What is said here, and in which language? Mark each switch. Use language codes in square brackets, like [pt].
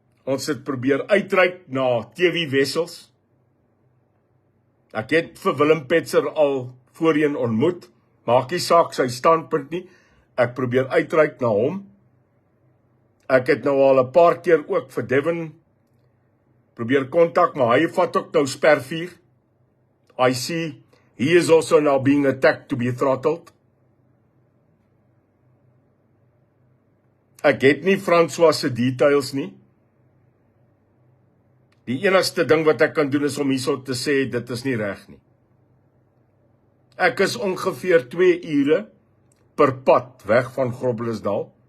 [af] Ons het probeer uitreik na TV-wessels. Ek het vir Willem Petzer al voorheen ontmoet. Maak nie saak sy standpunt nie. Ek probeer uitreik na hom. Ek het nou al 'n paar keer ook vir Devin probeer kontak, maar hy vat ook nou spervuur. [en] I see he is also now being attacked to be throttled. [af] Ek het nie François se details nie. Die enigste ding wat ek kan doen is om hierso te sê, dit is nie reg nie. Ek is ongeveer 2 ure per pad weg van Groblersdal.